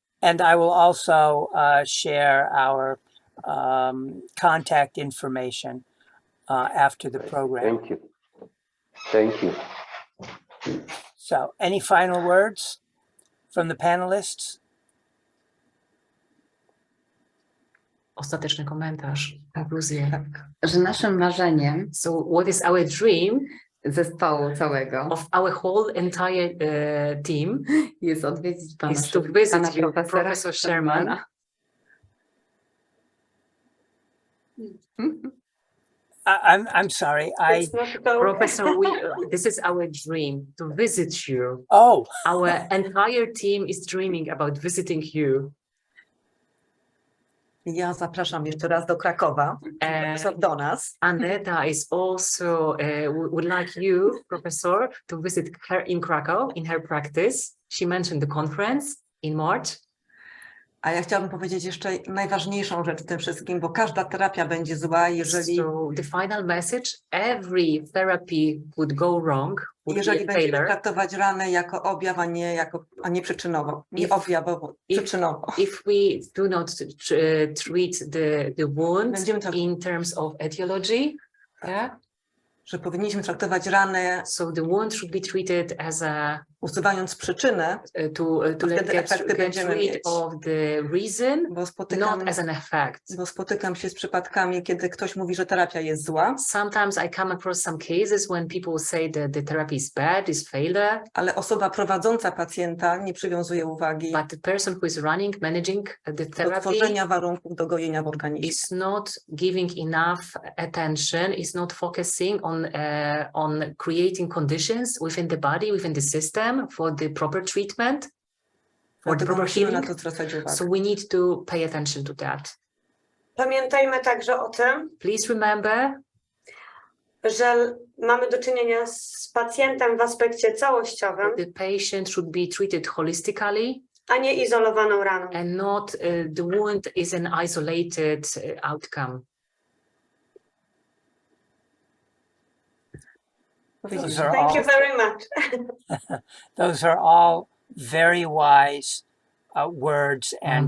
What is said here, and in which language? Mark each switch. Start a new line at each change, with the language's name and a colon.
English: And I will also share our contact information after the program. Thank you. Thank you. So, any final words from the panelists?
Polish: Ostateczny komentarz, konkluzję. Że naszym marzeniem,
English: So what is our dream
Polish: zespołu całego,
English: of our whole entire team
Polish: jest odwiedzić pana,
English: is to visit you,
Polish: profesora
English: Professor Szyman. I'm sorry. Professor, this is our dream, to visit you. Oh. Our entire team is dreaming about visiting you.
Polish: Ja zapraszam jeszcze raz do Krakowa, do nas.
English: Aneta is also would like you, Professor, to visit her in Krakow in her practice. She mentioned the conference in March.
Polish: A ja chciałabym powiedzieć jeszcze najważniejszą rzecz w tym wszystkim, bo każda terapia będzie zła, jeżeli...
English: So the final message, every therapy would go wrong,
Polish: jeżeli będziemy traktować ranę jako objaw, a nie przyczynowo. Nie objawowo, przyczynowo.
English: If we do not treat the wound in terms of etiology, yeah?
Polish: Że powinniśmy traktować ranę,
English: so the wound should be treated as a
Polish: usuwając przyczynę,
English: to get rid of the reason, not as an effect.
Polish: Bo spotykam się z przypadkami, kiedy ktoś mówi, że terapia jest zła.
English: Sometimes I come across some cases when people say that the therapy is bad, is failure.
Polish: Ale osoba prowadząca pacjenta nie przywiązuje uwagi
English: but the person who is managing the therapy,
Polish: do tworzenia warunków do gojenia w organizmie.
English: Is not giving enough attention, is not focusing on creating conditions within the body, within the system for the proper treatment, for the proper healing. So we need to pay attention to that.
Polish: Pamiętajmy także o tym.
English: Please remember.
Polish: że mamy do czynienia z pacjentem w aspekcie całościowym,
English: The patient should be treated holistically
Polish: a nie izolowaną raną.
English: and not the wound is an isolated outcome. Thank you very much. Those are all very wise words and